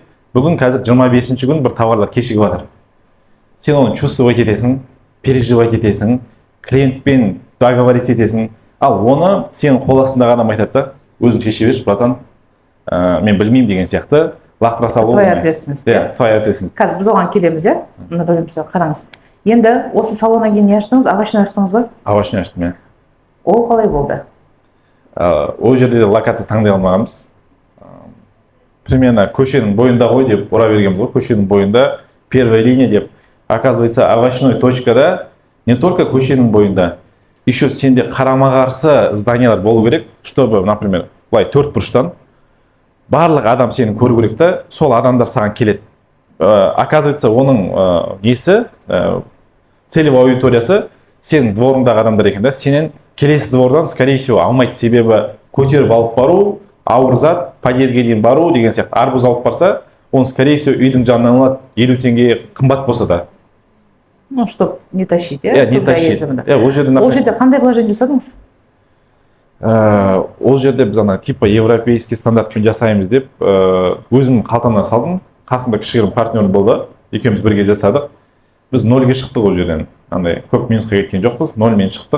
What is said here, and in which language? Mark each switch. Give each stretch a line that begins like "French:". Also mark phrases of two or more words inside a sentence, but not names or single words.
Kazakh: Бүгін қазір 25-ші күн бір товарлар кешігіп жатыр. Сен оны чувствовать етесің, переживать етесің, клиентпен договориться етесің. Ал оны сенің қол астындағы адам айтады да, өзің шеше берші, братан, мен білмеймін деген сияқты лақтыра салу.
Russian: Твоя ответственность. Твоя ответственность.
Kazakh: Қазір біз оған келеміз, иә? Қараңыз. Енді осы салоннан кейін не аштыңыз? Овощной аштыңыз ба? Овощной аштым, иә. Ол қалай болды? Ол жерде локация таңдай алмағанбыз. Примерно көшенің бойында ғой деп ұра бергенбіз ғой, көшенің бойында,
Russian: первая линия
Kazakh: деп. Оказывается, овощной точкада
Russian: не только
Kazakh: көшенің бойында, еще сенде қарама-қарсы зданиялар болу керек,
Russian: чтобы, например,
Kazakh: былай 4 бұрыштан барлық адам сені көру керек та, сол адамдар саған келеді. Оказывается, оның несі, целевой аудиториясы сенің дворыңдағы адамдар екен да, сенен келесі двордан,
Russian: скорее всего,
Kazakh: алмайды. Себебі көтеріп алып бару, ауыр зат, подъездге дейін бару деген сияқты. Арбуз алып барса, оны,
Russian: скорее всего,
Kazakh: үйдің жанынан алады, 50 теңге қымбат болса да.
Russian: Ну, чтоб не тащить, не тащить.
Kazakh: Ол жерде қандай вложение жасадыңыз? Ол жерде біз ана
Russian: типа европейский
Kazakh: стандартпен жасаймыз деп, өзім қалтамнан салдым. Қасымда кішігірім партнер болды, екеуміз бірге жасадық. Біз 0-ге шықтық ол жерден. Андай көп минусқа кеткен жоқпыз, 0-мен шықтық.